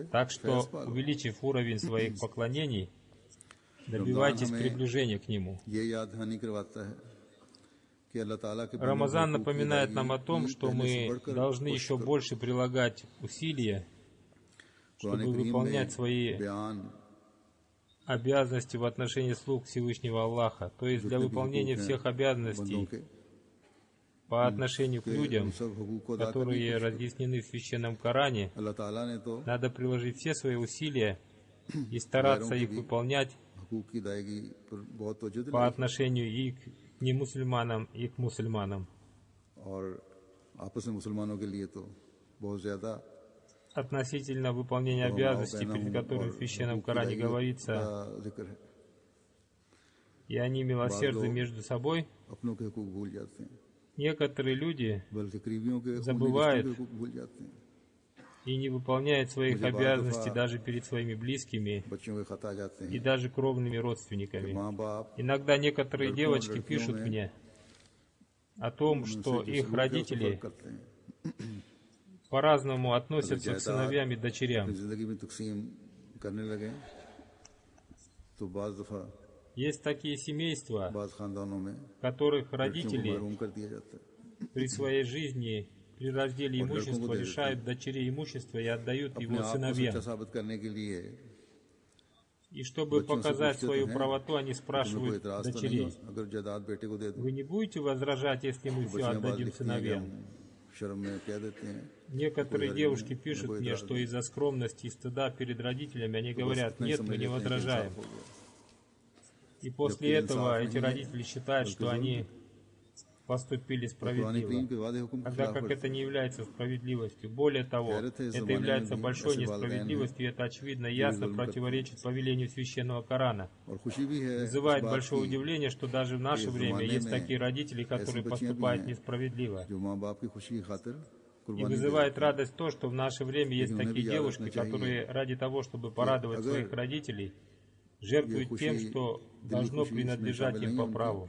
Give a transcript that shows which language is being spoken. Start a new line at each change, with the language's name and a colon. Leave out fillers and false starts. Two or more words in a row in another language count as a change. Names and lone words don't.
Russian: Так что, увеличив уровень своих поклонений, добивайтесь приближения к Нему.
Urdu: یہ یاد دہانی کرواتا ہے کہ اللہ تعالیٰ کے
Russian: Рамазан напоминает нам о том, что мы должны еще больше прилагать усилия, чтобы выполнять свои
Urdu: बयान
Russian: обязанности в отношении слуг Всевышнего Аллаха, то есть для выполнения всех обязанностей
Urdu: के
Russian: по отношению к людям,
Urdu: سب حقوق کو ادا کرنے
Russian: которые разъяснены в Священном Коране,
Urdu: اللہ تعالیٰ نے تو
Russian: надо приложить все свои усилия и стараться их выполнять
Urdu: حقوق کی ادائیگی پر بہت توجہ
Russian: по
Urdu: दिलाई
Russian: отношению и к немусульманам, и к мусульманам.
Urdu: اور آپس میں مسلمانوں کے لیے تو بہت زیادہ
Russian: Относительно выполнения обязанностей, перед которыми в Священном Коране говорится,
Urdu: ذکر ہے.
Russian: и они милосердны между собой,
Urdu: اپنوں کے حقوق بھول جاتے ہیں
Russian: некоторые люди
Urdu: بلکہ قریبیوں کے
Russian: забывают
Urdu: حقوق بھول جاتے ہیں.
Russian: и не выполняют своих обязанностей даже перед своими близкими
Urdu: بچوں کے خط آ جاتے
Russian: и
Urdu: हैं
Russian: даже кровными родственниками.
Urdu: ماں باپ
Russian: Иногда некоторые девочки пишут мне о том, что их родители
Urdu: کرتے ہیں
Russian: по-разному относятся к сыновьям и дочерям.
Urdu: زندگی میں تقسیم کرنے لگے تو بعض دفعہ
Russian: Есть такие семейства,
Urdu: بعض خاندانوں میں
Russian: которых
Urdu: بچوں کو
Russian: родители
Urdu: محروم کر دیا جاتا ہے.
Russian: при своей жизни, при разделе имущества лишают дочерей имущества и отдают
Urdu: अपने
Russian: его
Urdu: آپ کو
Russian: сыновьям.
Urdu: سچا ثابت کرنے کے لیے
Russian: И чтобы показать свою правоту, они
Urdu: تمہیں کوئی
Russian: спрашивают
Urdu: اعتراض تو نہیں
Russian: дочерей:
Urdu: ہو اگر جائیداد بیٹے کو دے دوں
Russian: вы не будете возражать, если мы все
Urdu: بچیاں بات
Russian: отдадим
Urdu: لکھتی ہیں کہ
Russian: сыновьям?
Urdu: ہم شرم میں کہہ دیتے ہیں
Russian: Некоторые девушки пишут мне, что из-за скромности и стыда перед родителями они говорят: нет, мы не возражаем. И после этого эти родители считают, что они поступили справедливо, тогда как это не является справедливостью. Более того, это является большой несправедливостью, и это очевидно и ясно противоречит повелению Священного Корана.
Urdu: اور خوشی بھی ہے
Russian: Вызывает большое удивление, что даже в наше время есть такие родители, которые поступают несправедливо.
Urdu: جو ماں باپ کی خوشی کی خاطر
Russian: И
Urdu: कुर्बानी
Russian: вызывает радость то, что в наше время есть такие девушки, которые ради того, чтобы порадовать своих родителей, жертвуют тем, что должно принадлежать им по праву.